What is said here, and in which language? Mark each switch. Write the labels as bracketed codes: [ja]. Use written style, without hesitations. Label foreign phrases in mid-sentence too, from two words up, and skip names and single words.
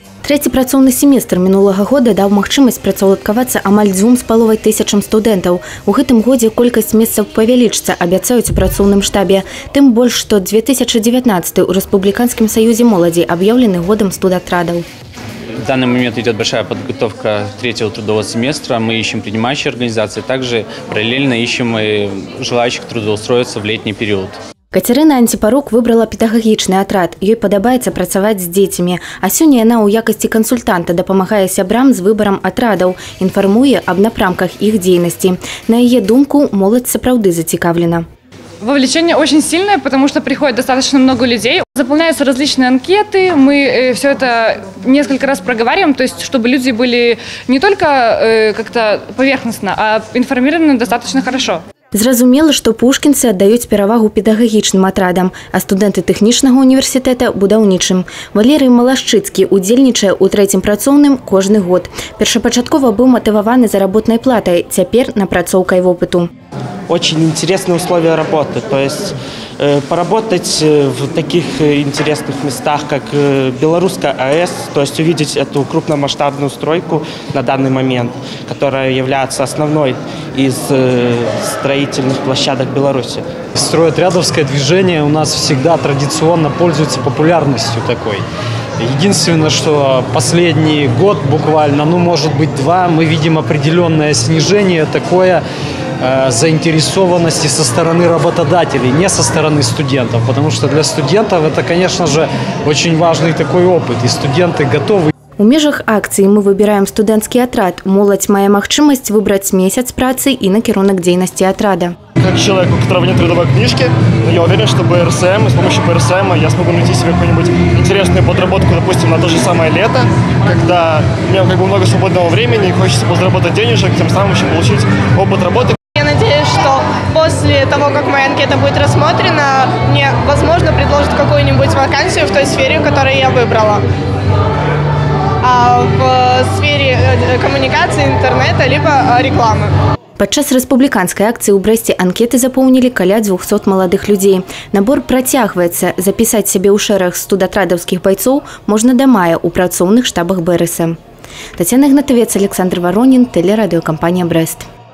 [be] Трэці працоўны семестр мінулага года даў магчымасць працаўладкавацца амаль 2,5 тысячам студэнтаў. У гэтым годзе колькасць месцаў павялічыцца, абяцаюць у працоўным штабе. Тым больш, што 2019 у [ru] Республиканском союзе [be] моладзі аб'яўлены годам студатрадаў. [ru] В данный момент идет большая подготовка третьего трудового семестра. Мы ищем принимающие организации, также параллельно ищем желающих трудоустроиться в летний период. [be] Кацярына Антипарук выбрала педагагічны атрад. Ёй падабаецца працаваць з дзецьмі. А сёння яна ў якасці кансультанта дапамагае сябрам з выбарам атрадаў, інфармуе аб напрамках іх дзейнасці. На яе думку, моладзь сапраўды зацікавлена. [ru] Вовлечение очень сильное, потому что приходит достаточно много людей. Заполняются различные анкеты, мы все это несколько раз проговариваем, то есть чтобы люди были не только как-то поверхностно, а информированы достаточно хорошо. [be] Зразумела, што пушкінцы аддаюць перавагу педагагічным атрадам, а студэнты тэхнічнага універсітэта – будаўнічым. Валерый Малашчыцкі удзельнічае ў трэцім працоўным кожны год. Першапачаткова быў матываваны заработнай платай, цяпер напрацоўкай вопыту. [ru] Очень интересные условия работы, то есть поработать в таких интересных местах, как Белорусская АЭС, то есть увидеть эту крупномасштабную стройку на данный момент, которая является основной из строительных площадок Беларуси. Стройотрядовское движение у нас всегда традиционно пользуется популярностью такой. Единственное, что последний год буквально, может быть 2, мы видим определенное снижение такое заинтересованности со стороны работодателей, не со стороны студентов, потому что для студентов это, конечно же, очень важный такой опыт, и студенты готовы. [be] У межах акцыі мы выбіраем студэнцкі атрад. Моладзь мае магчымасць выбраць месяц працы і накірунак дзейнасці атрада. [ru] Как человек, у которого нет трудовой книжки, я уверен, что БРСМ, с помощью БРСМ я смогу найти себе какую-нибудь интересную подработку, допустим, на то же самое лето, когда у меня много свободного времени и хочется подработать денежек, тем самым еще получить опыт работы. Я надеюсь, что после того, как моя анкета будет рассмотрена, мне, возможно, предложат какую-нибудь вакансию в той сфере, которую я выбрала. А в сфере коммуникации, интернета, либо рекламы. [be] Падчас рэспубліканскай акцыі ў Брэсце анкеты запоўнілі каля 200 маладых людзей. Набор працягваецца. Запісаць сябе ў шэраг студатрадаўскіх байцоў можна да мая ў працоўных штабах БРСМ. Тацяна Ігнатавец, Александр Воронін, тэлерадыёкампанія «Брэст».